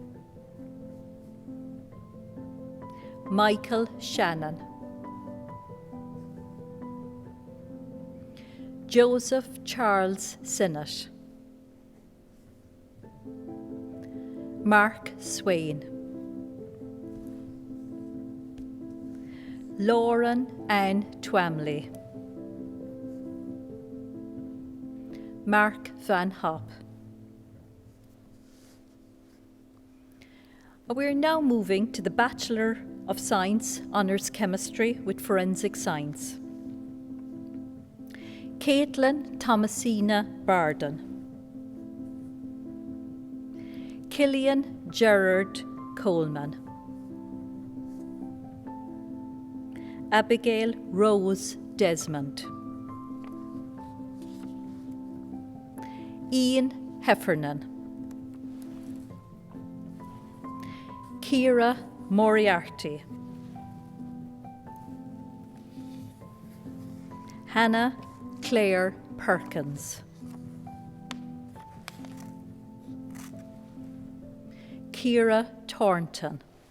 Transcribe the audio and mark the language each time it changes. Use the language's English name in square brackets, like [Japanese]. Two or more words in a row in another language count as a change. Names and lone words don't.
[English] Michael Shannon, Joseph Charles Sinnott, Mark Swain, Lauren Ann Twamley, Mark Van Hop. We're now moving to the Bachelor of Science Honours Chemistry with Forensic Science. Caitlin Thomasina Barden, Killian Gerard Coleman, Abigail Rose Desmond, Ian Heffernan, Kira Moriarty, Hannah Claire Perkins, Kira Thornton.